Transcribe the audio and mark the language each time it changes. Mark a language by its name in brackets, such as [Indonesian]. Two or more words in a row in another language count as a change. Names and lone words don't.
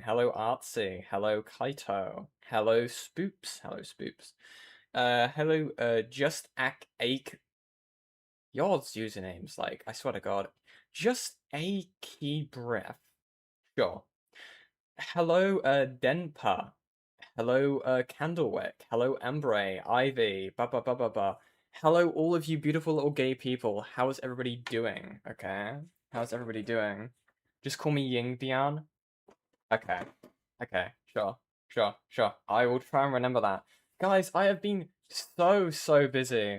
[English] Hello, Artsy. Hello, Kaito. Hello, Spoops. Hello, Spoops. Hello, Just Ake. Yours usernames, like, I swear to God. Just a key breath. Sure. Hello, Denpa. Hello, Candlewick. Hello, Embray, Ivy, ba ba ba ba ba. Hello, all of you beautiful little gay people. How is everybody doing? Okay. How's everybody doing? Just call me Yingbian. Okay. Okay. Sure. Sure. Sure. I will try and remember that. Guys, I have been so busy.